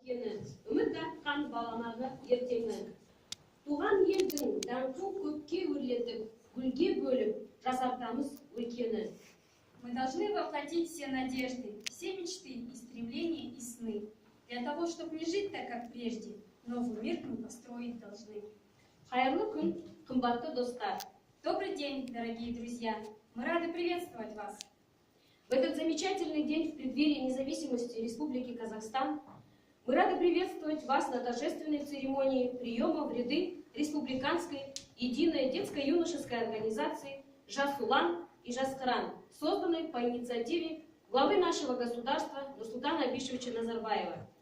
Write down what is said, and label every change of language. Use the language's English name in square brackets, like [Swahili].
[Kazakh] өткені, үміт артқан баламағы ертеңі. Туған елдің даңқын көпке өрлетіп, гүлге бөліп, жасартамыз өлкені. [Russian] Мы должны воплотить все надежды, все мечты и стремления и сны. Для того, чтобы не жить так, как прежде, новый мир мы построить должны. [Kazakh] Қайырлы күн, қымбатты достар! [Russian] Добрый день, дорогие друзья! Мы рады приветствовать вас. В этот замечательный день в преддверии независимости Республики Казахстан мы рады приветствовать вас на торжественной церемонии приема в ряды Республиканской единой детско-юношеской организации «Жас Улан» и «Жас Кыран», созданной по инициативе главы нашего государства Нурсултана Абишевича Назарбаева.